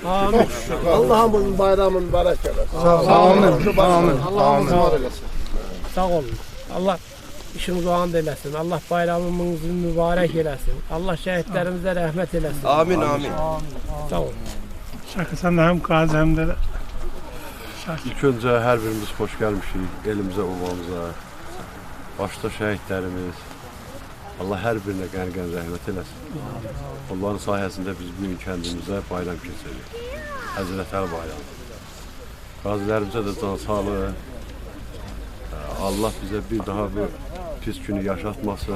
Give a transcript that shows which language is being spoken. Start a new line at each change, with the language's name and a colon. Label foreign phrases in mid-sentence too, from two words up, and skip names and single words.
Azerbaijani: Allah'ın bayramın mübarek eləsin. Amin. Amin. Sağ olun. Allah işiniz oğan eləsin. Allah bayramımızı mübarək eləsin. Allah şəhidlərimizə rəhmət eləsin. Amin, amin. Sağ olun.
Turkish: Şakı sen de hem gazi hem de
Azerbaijani: İlk öncə hər birimiz xoş gəlmişik elimizə, ovamıza. Başda şəhidlərimiz. Allah hər birinə qəni-qəni rəhmət eləsin. Onların sayəsində biz bugün kəndimizə bayram keçiririk. Həzrətəli bayramı. Qazilərimizə də can sağlığı. Allah bizə bir daha bu pis günü yaşatmasın.